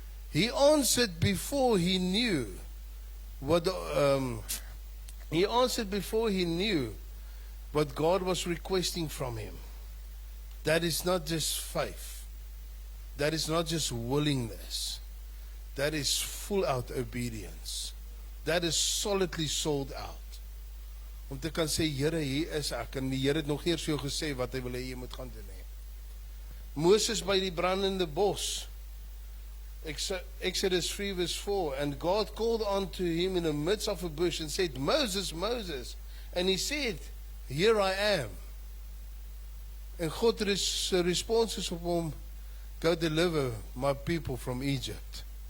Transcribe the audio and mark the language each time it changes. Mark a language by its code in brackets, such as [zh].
[en] He answered before he knew what he answered before he knew what God was requesting from him. That is not just faith. That is not just willingness. That is full out obedience. That is solidly sold out. [af] Om te kan sê, Here, hier is ek, en die Here het nog eers vir jou gesê wat hy wil hê jy moet gaan doen. Moses by die brandende bos, [en] Exodus 3 verse 4, and God called unto him in the midst of a bush and said, Moses, Moses, and he said, here I am. [af] En God response is op hom, [en] go deliver my people from Egypt.